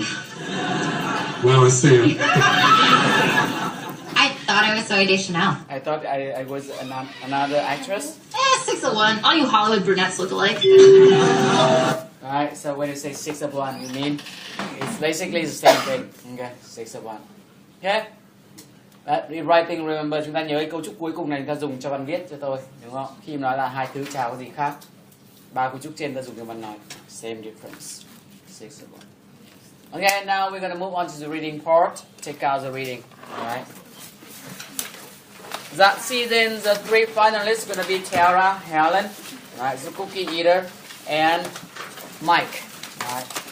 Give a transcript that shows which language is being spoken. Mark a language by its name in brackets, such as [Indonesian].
[English] Now I see it. I thought I was Zooey Deschanel. I thought I was another actress. 6 of 1. All you Hollywood brunettes look alike. Right, so when you say 6 of 1, you mean it's basically the same thing. Okay, 6 of 1. Okay. Rewriting, remember, [Vietnamese] chúng ta nhớ cái cấu trúc cuối cùng này chúng ta dùng cho bạn viết cho tôi, đúng không? Khi mà nói là hai thứ chả có gì khác, ba cấu trúc trên ta dùng cho bạn nói. [English] Same difference. 6 of 1. Okay, now we're gonna move on to the reading part. Take out the reading. Alright. That season, the 3 finalists are gonna be Tara, Helen, right, the cookie eater, and Mike. Right.